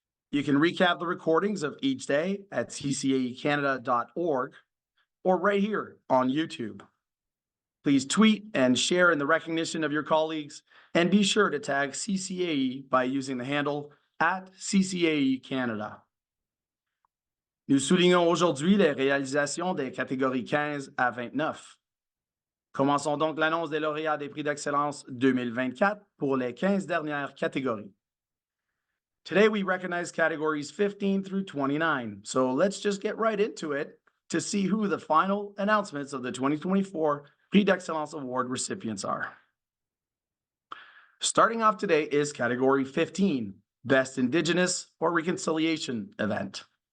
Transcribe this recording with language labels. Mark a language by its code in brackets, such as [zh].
[en] You can recap the recordings of each day at ccaecanada.org or right here on YouTube. Please tweet and share in the recognition of your colleagues, and be sure to tag CCAE by using the handle @CCAECanada. [fr] Nous soulignons aujourd'hui les réalisations des catégories 15 à 29. Commençons donc l'annonce des lauréats des Prix d'Excellence 2024 pour les 15 dernières catégories. [en] Today we recognize categories 15 through 29, so let's just get right into it to see who the final announcements of the 2024 Prix d'Excellence Award recipients are. Starting off today is category 15, Best Indigenous or Reconciliation Event.